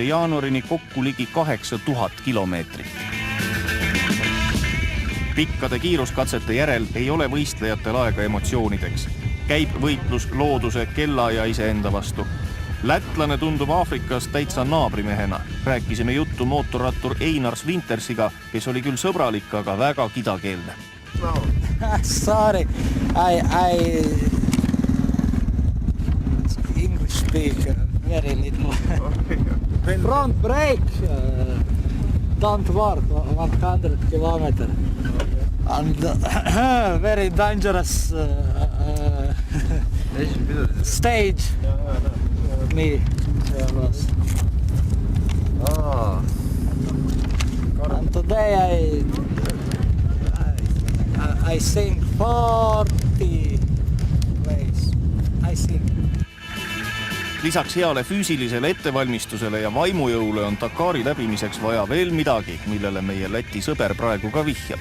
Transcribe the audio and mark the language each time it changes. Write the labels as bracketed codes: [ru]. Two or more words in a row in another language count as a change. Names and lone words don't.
[et] jaanuarini kokku ligi 8000 kilomeetrit. Pikkade kiiruskatsete järel ei ole võistlejatel aega emotsioonideks. Käib võitlus looduse, kella ja iseenda vastu. Lätlane tundub Aafrikas täitsa naabrimehena. Rääkisime juttu mootorrattur Einars Wintersiga, kes oli küll sõbralik, aga väga kidakeelne. No. [en] Sorry, I English speaker very little. Front brake don't work 100 kilometers. And very dangerous stage. Me was. And today I sing 40 ways. I sing. [et] Lisaks heale füüsilisele ettevalmistusele ja vaimujõule on Dakari läbimiseks vaja veel midagi, millele meie Läti sõber praegu ka vihjab.